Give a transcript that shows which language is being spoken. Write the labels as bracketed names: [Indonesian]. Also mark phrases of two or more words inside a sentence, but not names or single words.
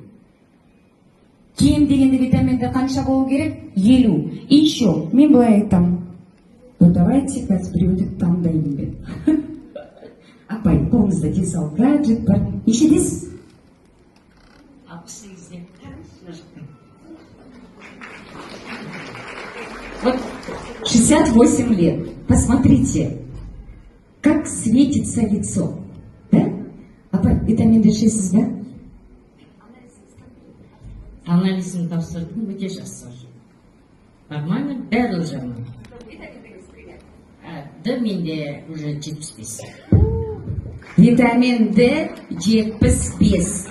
[Kazakh] Кем дегенде витаминді қанша болу керек? 50. [Russian] И еще, [Kazakh] мен былай айтамын. [Russian] Ну давайте [Kazakh] қазір біреуді таңдаймын мен. Апай, қолыңызда денсаулық гаджет бар. Нешедесіз? 68-де. [Russian] Вот 68 лет. Посмотрите, как светится лицо. Да? [Kazakh] Апай, витаминді ішесіз, да? Анализін тапсырдым, өте жақсы. Нормально, бәрі жаман. Д менде уже 75. Витамин D 75.